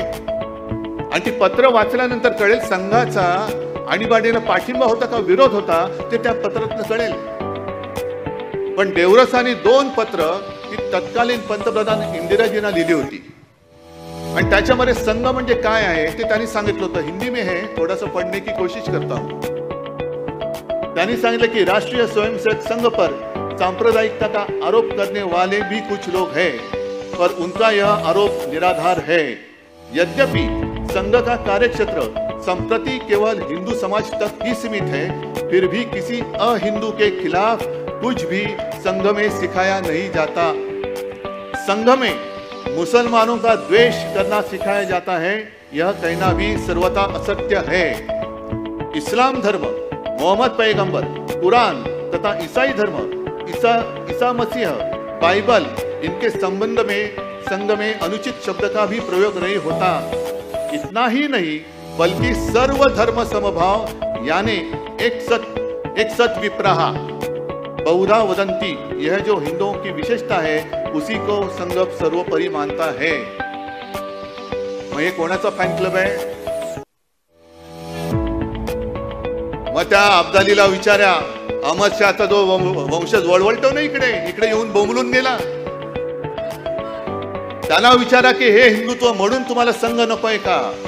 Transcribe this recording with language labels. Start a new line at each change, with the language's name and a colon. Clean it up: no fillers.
Marathi: आणि ती पत्र वाचल्यानंतर कळेल संघाचा आणीबाणीला पाठिंबा होता का विरोध होता, ते त्या पत्रातून कळेल. पण देवरसांनी 2 पत्र ही तत्कालीन पंतप्रधान इंदिराजींना लिहिली होती. आणि त्याच्यामध्ये संघ म्हणजे काय आहे ते त्यांनी सांगितलं होतं.
Hindi: हिंदी में है, थोड़ा सा पढ़ने की कोशिश करता हूं.
Marathi: त्यांनी सांगितलं की
Hindi: राष्ट्रीय स्वयंसेवक संघ पर सांप्रदायिकता का आरोप करने वाले भी कुछ लोग हैं, पर उनका यह आरोप निराधार है. यद्यपि संघ का कार्यक्षेत्र संप्रति केवल हिंदू समाज तक ही सीमित है, फिर भी किसी अहिंदू के खिलाफ कुछ भी संघ में सिखाया नहीं जाता. संघ में मुसलमानों का द्वेष करना सिखाया जाता है, यह कहना भी सर्वथा असत्य है. इस्लाम धर्म, मोहम्मद पैगंबर, कुरान तथा ईसाई धर्म, ईसा मसीह, बाइबल, इनके संबंध में संघ में अनुचित शब्द का भी प्रयोग नहीं होता. इतना ही नहीं बल्कि सर्व धर्म समभाव, यानी एक सत विप्रहा बहुधा वदंती, यह जो हिंदुओं की विशेषता है उसी को संघ सर्वोपरि मानता है.
Marathi: मग हे कोणाचा फॅन क्लब आहे? मग त्या अब्दालीला विचारा, अहमद शहाचा जो वंशज वळवळतो ना इकडे येऊन बोंबलून गेला, त्याला विचारा की हे हिंदुत्व म्हणून तुम्हाला संघ नकोय का?